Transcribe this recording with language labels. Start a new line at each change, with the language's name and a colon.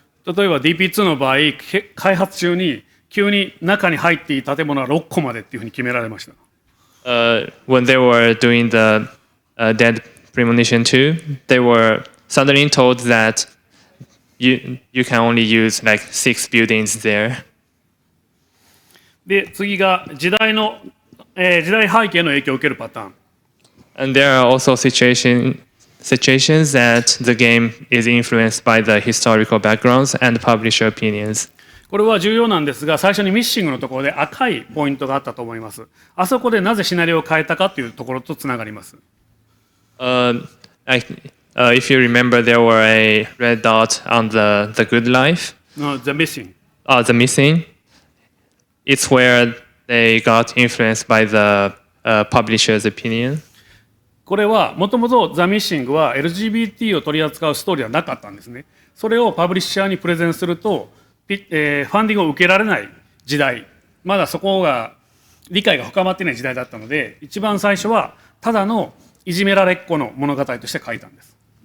Japanese: 例えば DP2 の場合、開発中に急に中に入っていい建物は6個までっていうふうに決められました。
English: When they were doing the Dead Premonition 2, they were suddenly told that you can only use 6 buildings there.
Japanese: で、次が時代背景の影響を受けるパターン。
English: And there are also situations that the game is influenced by the historical backgrounds and publisher opinions.
Japanese: これは重要なんですが、最初にミッシングのところで赤いポイントがあったと思います。あそこでなぜシナリオを変えたかというところとつながります。
English: If you remember, there were a red dot on the good life. No, the missing. The missing. It's where they got influenced by the publisher's opinion.
Japanese: これはもともとザ・ミッシングは LGBT を取り扱うストーリーはなかったんですね。それをパブリッシャーにプレゼンすると、ファンディングを受けられない時代、まだそこが理解が深まっていない時代だったので、一番最初はただのいじめられっ子の物語として書いたんです。